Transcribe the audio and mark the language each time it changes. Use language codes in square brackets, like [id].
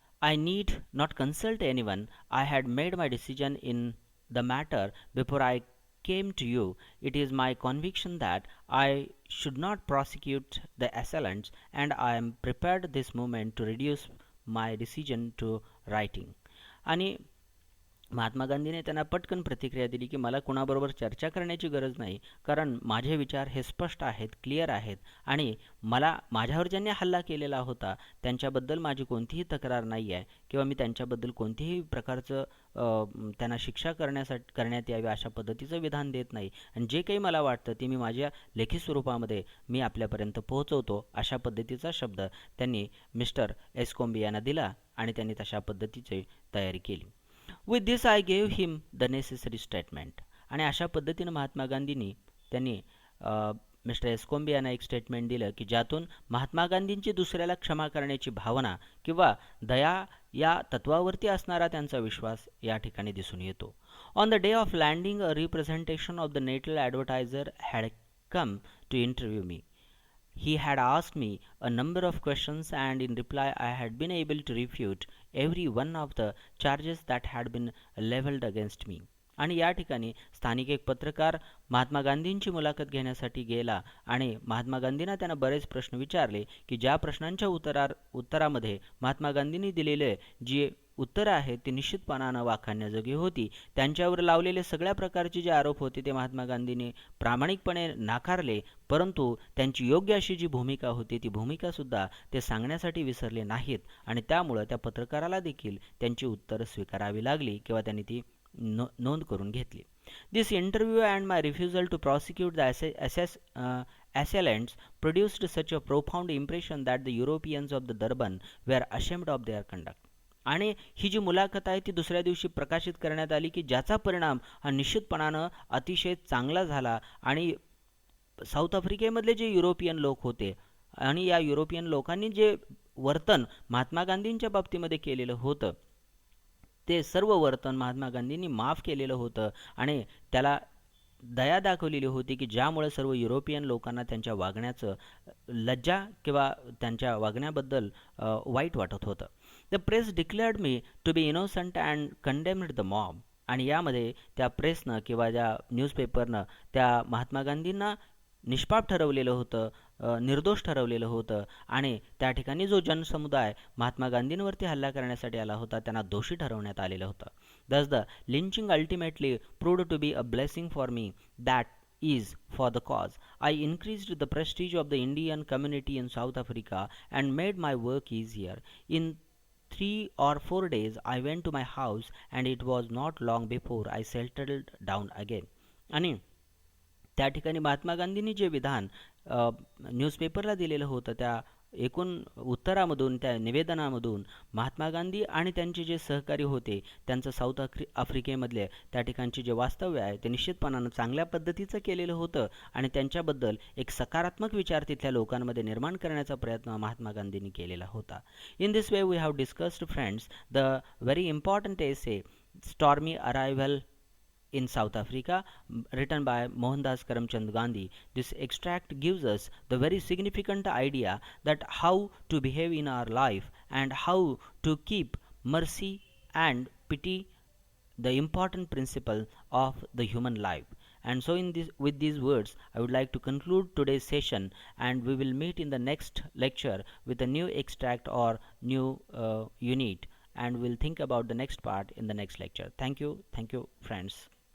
[en] I need not consult anyone. I had made my decision in the matter before I came to you. It is my conviction that I should not prosecute the assailants, and I am prepared this moment to reduce my decision to writing. [mr] आणि महात्मा गांधीने त्यांना पटकन प्रतिक्रिया दिली की मला कुणाबरोबर चर्चा करण्याची गरज नाही, कारण माझे विचार हे स्पष्ट आहेत, क्लिअर आहेत आणि मला माझ्यावर ज्यांनी हल्ला केलेला होता त्यांच्याबद्दल माझी कोणतीही तक्रार नाही आहे किंवा मी त्यांच्याबद्दल कोणतीही प्रकारचं त्यांना शिक्षा करण्यात यावी अशा पद्धतीचं विधान देत नाही आणि जे काही मला वाटतं ते मी माझ्या लेखी स्वरूपामध्ये मी आपल्यापर्यंत पोहोचवतो अशा पद्धतीचा शब्द त्यांनी मिस्टर एस्कोम्बी यांना दिला आणि त्यांनी तशा पद्धतीची तयारी केली. [en] With this I gave him the necessary statement. [mr] आणि अशा पद्धतीनं महात्मा गांधींनी त्यांनी मिस्टर एस्कोम्बी यांना एक स्टेटमेंट दिलं की ज्यातून महात्मा गांधींची दुसऱ्याला क्षमा करण्याची भावना किंवा दया या तत्वावरती असणारा त्यांचा विश्वास या ठिकाणी दिसून येतो. [en] On the day of landing a representation of the Natal Advertiser had come to interview me. He had asked me a number of questions, and in reply I had been able to refute every one of the charges that had been leveled against me. [mr] आणि या ठिकाणी स्थानिक एक पत्रकार महात्मा गांधींची मुलाखत घेण्यासाठी गेला आणि महात्मा गांधींना त्यांना बरेच प्रश्न विचारले की ज्या प्रश्नांच्या उत्तरामध्ये महात्मा गांधींनी दिलेले जी उत्तरं आहेत ती निश्चितपणानं वाखाणण्याजोगी होती. त्यांच्यावर लावलेले सगळ्या प्रकारचे जे आरोप होते ते महात्मा गांधींनी प्रामाणिकपणे नाकारले, परंतु त्यांची योग्य अशी जी भूमिका होती ती भूमिकासुद्धा ते सांगण्यासाठी विसरले नाहीत आणि त्यामुळं त्या पत्रकाराला देखील त्यांची उत्तरं स्वीकारावी लागली किंवा त्यांनी ती नोंद करून घेतली. [en] This interview and my refusal to prosecute the assailants produced such a profound impression that the Europeans of the Durban were ashamed of their conduct. [mr] आणि ही जी मुलाखत आहे ती दुसऱ्या दिवशी प्रकाशित करण्यात आली की ज्याचा परिणाम हा निश्चितपणानं अतिशय चांगला झाला आणि साऊथ आफ्रिकेमधले जे युरोपियन लोक होते आणि या युरोपियन लोकांनी जे वर्तन महात्मा गांधींच्या बाबतीमध्ये केलेलं होतं ते सर्व वर्तन महात्मा गांधींनी माफ केलेलं होतं आणि त्याला दया दाखवलेली होती की ज्यामुळे सर्व युरोपियन लोकांना त्यांच्या वागण्याचं लज्जा किंवा त्यांच्या वागण्याबद्दल वाईट वाटत होतं. [en] The press declared me to be innocent and condemned the mob. [mr] आणि यामध्ये त्या प्रेसनं किंवा ज्या न्यूजपेपरनं त्या महात्मा गांधींना निष्पाप ठरवलेलं होतं, निर्दोष ठरवलेलं होतं आणि त्या ठिकाणी जो जनसमुदाय महात्मा गांधींवरती हल्ला करण्यासाठी आला होता त्यांना दोषी ठरवण्यात आलेलं होतं. [en] Thus the lynching ultimately proved to be a blessing for me, that is, for the cause. I increased the prestige of the Indian community in South Africa and made my work easier. In 3 or 4 days I went to my house and it was not long before I settled down again. [mr] आणि त्या ठिकाणी महात्मा गांधींनी जे विधान न्यूजपेपरला दिलेलं होतं त्या एकूण उत्तरामधून त्या निवेदनामधून महात्मा गांधी आणि त्यांचे जे सहकारी होते त्यांचं साऊथ आफ्रिकेमधले त्या ठिकाणचे जे वास्तव्य आहे ते निश्चितपणानं चांगल्या पद्धतीचं केलेलं होतं आणि त्यांच्याबद्दल एक सकारात्मक विचार तिथल्या लोकांमध्ये निर्माण करण्याचा प्रयत्न महात्मा गांधींनी केलेला होता. [en] In this way we have discussed friends the very important essay stormy arrival in South Africa, written by Mohandas Karamchand Gandhi. This extract gives us the very significant idea that how to behave in our life and how to keep mercy and pity, the important principle of the human life. And so with these words I would like to conclude today's session, and we will meet in the next lecture with a new extract or new unit, and we'll think about the next part in the next lecture. Thank you friends.